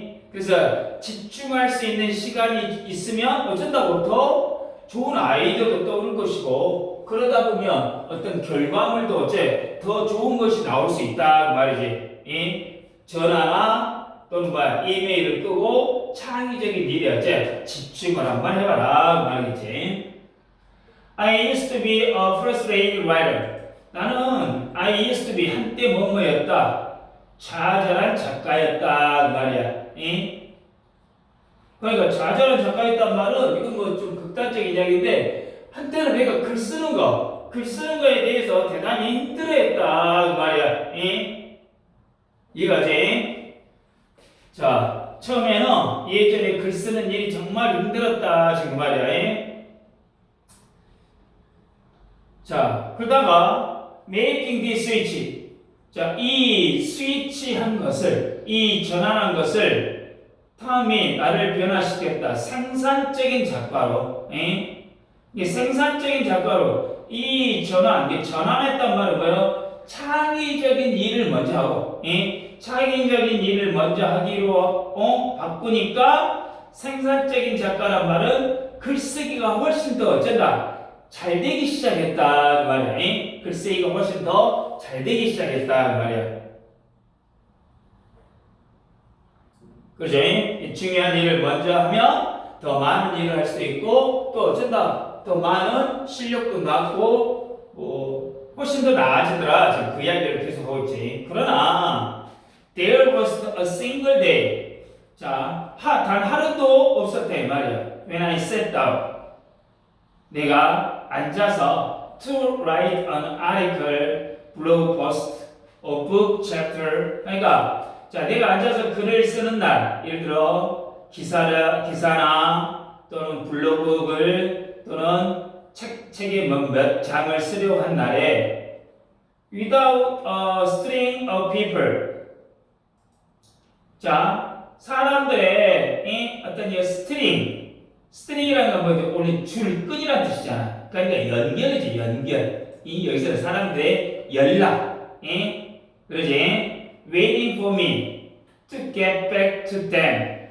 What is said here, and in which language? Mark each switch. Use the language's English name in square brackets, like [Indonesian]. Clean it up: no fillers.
[Korean] 그래서 집중할 수 있는 시간이 있으면 어쩐다고 더 좋은 아이디어도 떠오를 것이고 그러다 보면 어떤 결과물도 어째 더 좋은 것이 나올 수 있다 그 말이지. 전화나 또는 이메일을 끄고 창의적인 일에 어째 집중을 한번 해봐라 그 말이지. [English] I used to be a frustrated writer. [Korean] 나는 [English] I used to be [Korean] 한때 뭐뭐였다. 좌절한 작가였다 그 말이야. 그러니까 좌절한 작가였단 말은 이건 뭐 좀 극단적인 이야기인데 한때는 내가 글 쓰는 거에 대해서 대단히 힘들어했다 그 말이야. 이해가지? 자, 처음에는 예전에 글 쓰는 일이 정말 힘들었다 지금 말이야. 자, 그러다가 [English] making this switch. [Korean] 자, 이 스위치한 것을, 이 전환한 것을 탐이 나를 변화시켰다. 생산적인 작가로. 이 생산적인 작가로 이 전환했단 말은 뭐예요? 창의적인 일을 먼저 하고, 창의적인 일을 먼저 하기로 바꾸니까 생산적인 작가란 말은 글쓰기가 훨씬 더 어쩐다. 잘 되기 시작했다 그 말이야. 글쓰기가 훨씬 더 잘 되기 시작했다 그 말이야. 그죠? 중요한 일을 먼저 하면 더 많은 일을 할 수 있고 또 어쩐다. 더 많은 실력도 낳고 훨씬 더 나아지더라. 지금 그 이야기를 계속 하고 있지. 그러나 [English] there was a single day. [Korean] 자, 단 하루도 없었다 이 말이야. [English] When I sat down. [Korean] 내가 앉아서 [English] to write an article, blog post, or book chapter. [Korean] 그러니까 자, 내가 앉아서 글을 쓰는 날, 예를 들어 기사나 또는 블로그 글 또는 책에 몇 장을 쓰려고 한 날에 [English] without a string of people. [Korean] 자, 사람들의 어떤 스트링이라는 건 뭐죠? 원래 줄끈이라는 뜻이잖아. 그러니까 연결이지, 연결. 여기서 사람들의 연락. 그러지? [English] Waiting for me to get back to them.